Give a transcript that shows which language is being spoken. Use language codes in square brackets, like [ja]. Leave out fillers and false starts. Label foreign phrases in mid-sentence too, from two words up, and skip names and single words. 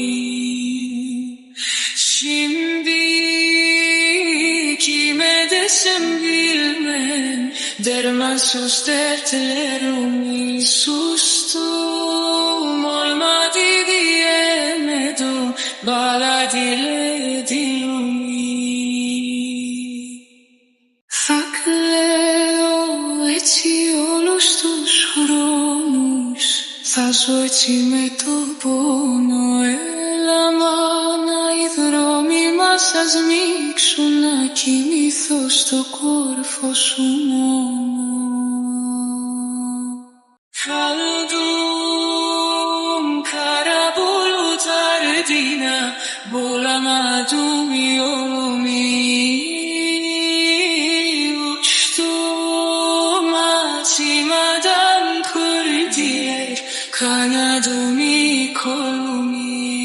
[tr] Şimdi kime desem bilmem, dermansız dertlerimi. Sustum, olmadı diyemedim, bağladılar dilimi. [el] Θα κλαίω έτσι όλους τους χρόνους, θα ζω έτσι με το πόνο. Έλα μάνα, οι δρόμοι μας θα σμίξουν, να κοιμηθώ στο κόρφο σου μόνο. [tr] Kaldım kara bulut ardına, bulamadım yolumu. Uçtum açmadan kırdılar kanadımı kolumu.